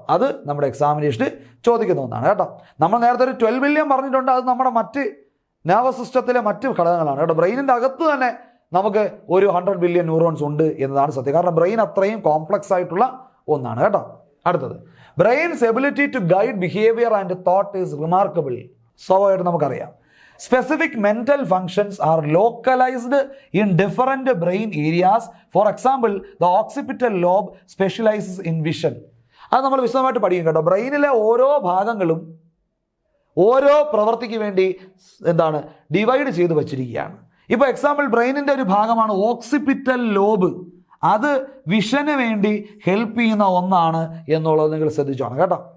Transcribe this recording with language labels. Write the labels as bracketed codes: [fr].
[ml] അത് നമ്മുടെ എക്സാമിനേഷന് ചോദിക്കുന്ന ഒന്നാണ് കേട്ടോ. നമ്മൾ നേരത്തെ ഒരു 12 ബില്യൺ പറഞ്ഞിട്ടുണ്ട്. അത് നമ്മുടെ മറ്റ് നെർവസ് സിസ്റ്റത്തിലെ മറ്റ് ഘടകങ്ങളാണ് കേട്ടോ. ബ്രെയിനിൻ്റെ അകത്ത് തന്നെ നമുക്ക് ഒരു 100 ബില്യൺ ന്യൂറോൺസ് ഉണ്ട് എന്നതാണ് സത്യം. കാരണം ബ്രെയിൻ അത്രയും കോംപ്ലക്സ് ആയിട്ടുള്ള ഒന്നാണ് കേട്ടോ. അടുത്തത്, [en] Brain's ability to guide behaviour and thought is remarkable. [ml] സ്വാഭാവികമായിട്ട് നമുക്കറിയാം, [en] specific mental functions are localized in different brain areas. For example, the occipital lobe specializes in vision. [ml] അത് നമ്മൾ വിശദമായിട്ട് പഠിക്കും കേട്ടോ. ബ്രെയിനിലെ ഓരോ ഭാഗങ്ങളും ഓരോ പ്രവൃത്തിക്ക് വേണ്ടി എന്താണ് ഡിവൈഡ് ചെയ്ത് വച്ചിരിക്കുകയാണ്. ഇപ്പോൾ എക്സാമ്പിൾ ബ്രെയിനിൻ്റെ ഒരു ഭാഗമാണ് ഓക്സിപിറ്റൽ ലോബ്. അത് വിഷന് വേണ്ടി ഹെൽപ്പ് ചെയ്യുന്ന ഒന്നാണ് എന്നുള്ളത് നിങ്ങൾ ശ്രദ്ധിച്ചോണം കേട്ടോ.